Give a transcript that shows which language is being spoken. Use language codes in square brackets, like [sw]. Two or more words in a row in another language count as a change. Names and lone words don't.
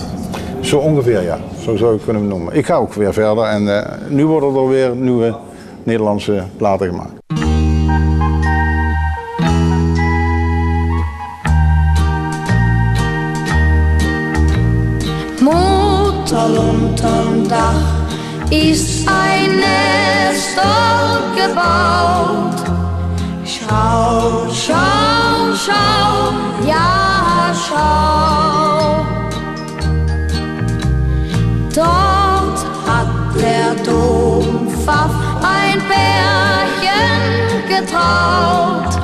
[nl] Zo ongeveer, ja. Zo zou ik kunnen noemen. Ik ga ook weer verder en nu worden er weer nieuwe Nederlandse platen gemaakt. [de] Motel unterm Dach ist ein Nest dort gebaut. Schau, schau, schau, ja, schau. Dort hat der Dompfaff ein Pärchen getraut.